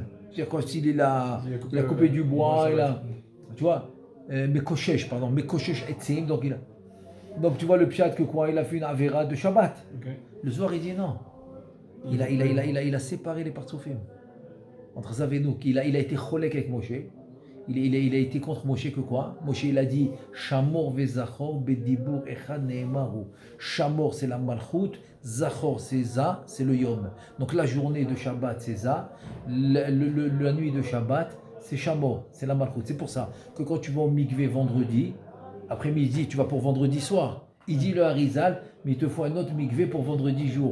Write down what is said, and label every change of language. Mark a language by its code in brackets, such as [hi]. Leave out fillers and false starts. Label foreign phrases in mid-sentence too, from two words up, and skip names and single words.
[fr] C'est-à-dire quand il a coupé du bois, tu vois, [he] מקושש עצים. [fr] Donc tu vois le pshat que quoi? Il a fait une avéra de Shabbat. Okay. Le Zohar il dit non. Il a séparé les partsoufim. Entre Zavenouk, il a été cholek avec Moshe. Il a été contre Moshe que quoi? Moshe il a dit [he] שמור וזכור בדיבור אחד נאמרו. [fr] Shamor c'est la malchut, Zachor c'est Za, c'est le Yom. Donc la journée de Shabbat c'est Za, la nuit de Shabbat c'est Shamor, c'est la malchut. C'est pour ça que quand tu vas au mikvé vendredi, après-midi, tu vas pour vendredi soir. Il dit le Harizal, mais il te faut un autre mikvé pour vendredi jour.